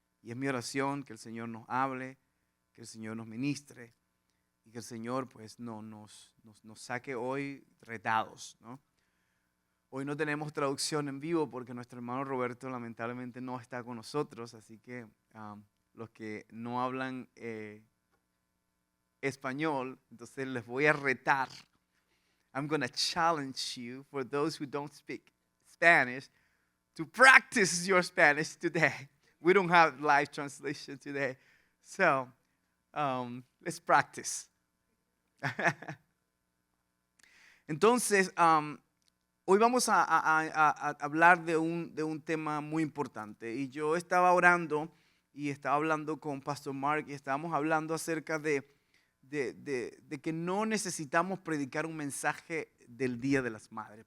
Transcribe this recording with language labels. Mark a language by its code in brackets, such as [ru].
[es] Y es mi oración que el Señor nos hable, que el Señor nos ministre y que el Señor pues nos saque hoy retados, ¿no? Hoy no tenemos traducción en vivo porque nuestro hermano Roberto lamentablemente no está con nosotros, así que los que no hablan español, entonces les voy a retar. [en] I'm going to challenge you, for those who don't speak Spanish, to practice your Spanish today. We don't have live translation today, so let's practice. [es] Entonces, hoy vamos a hablar de un tema muy importante. Y yo estaba orando y estaba hablando con Pastor Mark y estábamos hablando acerca de que no necesitamos predicar un mensaje del Día de las Madres.